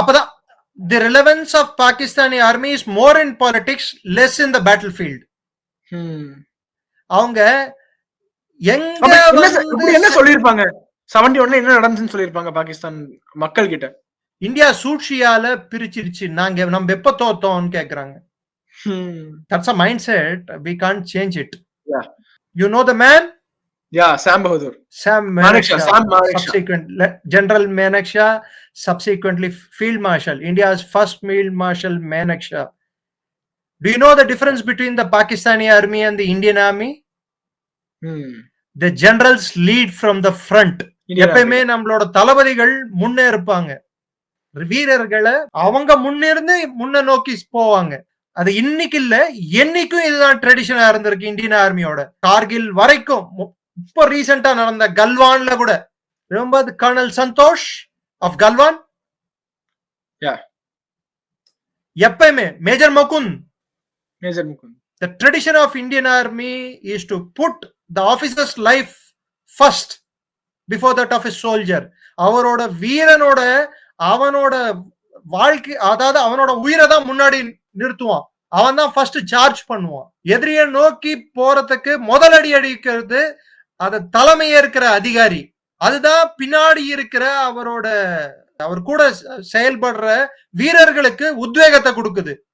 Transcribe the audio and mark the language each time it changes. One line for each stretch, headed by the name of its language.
Tamil: அப்பதான்
English: the relevance of Pakistani army is more in politics, less in the battlefield.
Tamil: அவங்க என்ன சொல்லிருப்பாங்க, 71ல என்ன நடந்துச்சுன்னு சொல்லிருப்பாங்க பாகிஸ்தான் மக்கள் கிட்ட? இந்தியா சூழ்ச்சியால பிரிச்சிருச்சு, நம்ம எப்ப தோத்தோம்னு கேக்குறாங்க.
English: That's a mindset, we can't change it. Yeah. You know the man? Yeah, Sam Manekshaw. Subsequent General Manekshaw, subsequently Field Marshal, India's first Field Marshal Manekshaw. Do you know the difference between the Pakistani army and the Indian army? The generals lead from the front.
Tamil: எப்பயுமே நம்மளோட தளபதிகள் முன்னே இருப்பாங்க, வீரர்களை அவங்க முன்னிருந்து முன்ன நோக்கி போவாங்க. அது இன்னைக்கு இல்ல, என்னைக்கும் இதுதான் ட்ரெடிஷனா இருந்திருக்கு இந்தியன் ஆர்மியோட. கார்கில் வரைக்கும், இப்போ ரீசெண்டா நடந்த கல்வான்ல கூட, ரொம்ப கர்னல் சந்தோஷ் ஆஃப் கல்வான், எப்பயுமே major Mukund.
English: The tradition of Indian army is to put the officer's life first before that of a soldier.
Tamil: அவரோட வீரனோட அவனோட வாழ்க்கை, அதாவது அவனோட உயிரை தான் முன்னாடி நிறுத்துவான். அவன் தான் ஃபர்ஸ்ட் சார்ஜ் பண்ணுவான். எதிரிய நோக்கி போறதுக்கு முதலடி அடிக்கிறது அத தலைமை ஏற்கிற அதிகாரி. அதுதான் பின்னாடி இருக்கிற அவர் கூட செயல்படுற வீரர்களுக்கு உத்வேகத்தை கொடுக்குது.